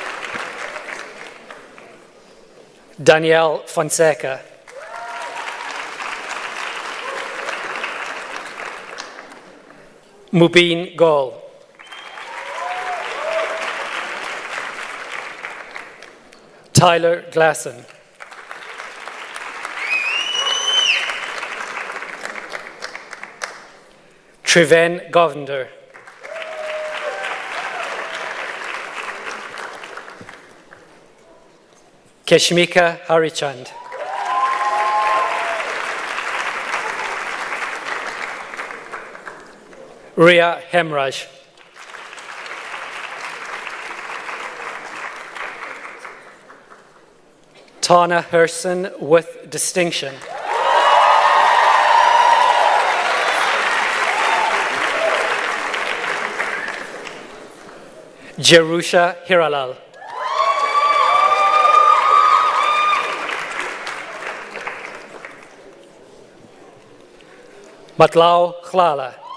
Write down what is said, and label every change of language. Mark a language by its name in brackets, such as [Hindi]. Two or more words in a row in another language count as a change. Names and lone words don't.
[English] Danielle Fonseca. Mubin Gol. Tyler Glasson. Triven Govender. Keshmika Harichand. Ria Hemraj. Tana Herson with distinction. Jerusha Hiralal. Matlao Khlala.